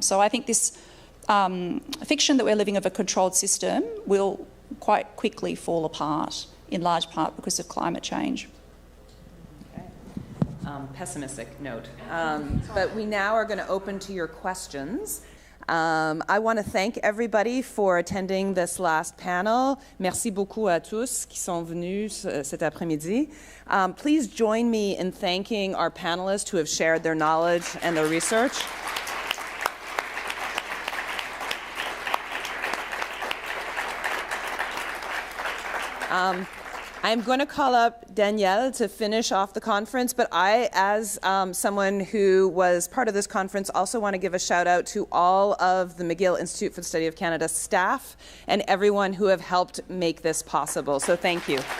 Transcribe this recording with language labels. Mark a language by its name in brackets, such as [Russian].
[English] So I think this fiction that we're living of a controlled system will quite quickly fall apart, in large part because of climate change. Pessimistic note. But we now are going to open to your questions. I want to thank everybody for attending this last panel. [French] Merci beaucoup à tous qui sont venus cet après-midi. [English] Please join me in thanking our panelists who have shared their knowledge and their research. I'm going to call up Danielle to finish off the conference, but I, as someone who was part of this conference, also want to give a shout out to all of the McGill Institute for the Study of Canada staff and everyone who have helped make this possible. So thank you.